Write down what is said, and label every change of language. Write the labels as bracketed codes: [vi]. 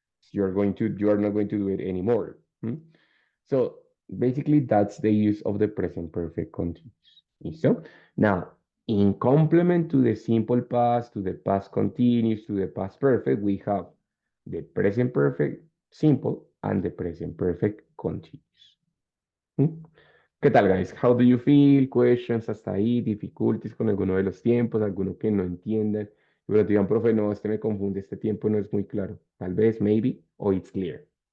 [en] You are not going to do it anymore. So basically, that's the use of the present perfect continuous. So now, in complement to the simple past, to the past continuous, to the past perfect, we have the present perfect simple and the present perfect continuous. [es] ¿Qué tal, [en] guys? How do you feel? [es] Questions hasta ahí, difficulties con alguno de los tiempos, alguno que no entiendan. Pero te digan, profe, no, este me confunde, este tiempo no es muy claro. Tal vez, [en] maybe, or it's clear.